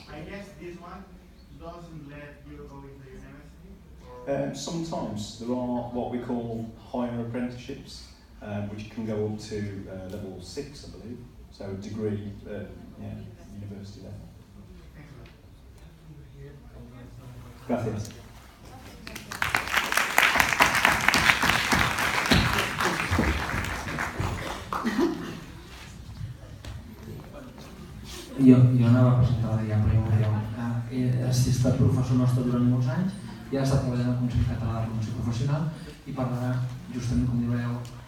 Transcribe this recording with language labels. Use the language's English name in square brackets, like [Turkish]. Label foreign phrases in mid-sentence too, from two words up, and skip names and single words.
[English] I guess this one doesn't let you go into university? Sometimes there are what we call higher apprenticeships, which can go up to level 6, I believe. So a degree, university level. [Spanish] Gracias. [Catalan] Jo anava a presentar ja, però ja ho veieu. Ha estat professor nostre durant molts anys i ha estat treballant al Consell Català de Formació Professional i parlarà justament, com diu,